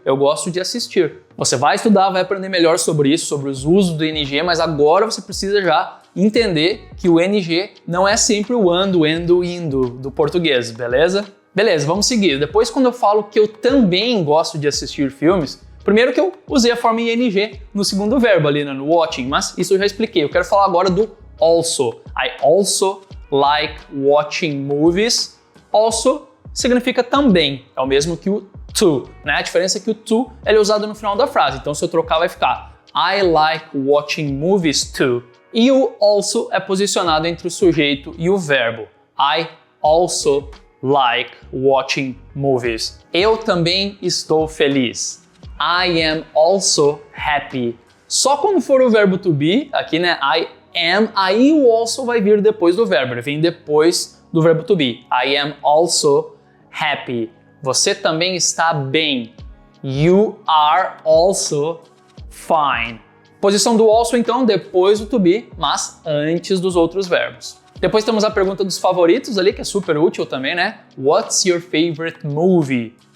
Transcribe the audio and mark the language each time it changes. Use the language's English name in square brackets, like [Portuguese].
[Portuguese] Eu gosto de assistir. Você vai estudar, vai aprender melhor sobre isso, sobre os usos do ing, mas agora você precisa já entender que o ing não é sempre o ando, endo, indo do português, beleza? Beleza, vamos seguir. Depois, quando eu falo que eu também gosto de assistir filmes, primeiro que eu usei a forma ing no segundo verbo ali, né, no watching, mas isso eu já expliquei. Eu quero falar agora do also. [English] I also like watching movies. [Portuguese] Also significa também, é o mesmo que o to, né? A diferença é que o to ele é usado no final da frase, então se eu trocar vai ficar [English] I like watching movies too. [Portuguese] E o also é posicionado entre o sujeito e o verbo. [English] I also like watching movies. [Portuguese] Eu também estou feliz. [English] I am also happy. [Portuguese] Só quando for o verbo to be, aqui, né, I am, aí o also vai vir depois do verbo, ele vem depois do verbo to be. [English] I am also happy. [Portuguese] Você também está bem. [English] You are also fine. [Portuguese] Posição do also, então, depois do to be, mas antes dos outros verbos. Depois temos a pergunta dos favoritos ali, que é super útil também, né? [English] What's your favorite movie?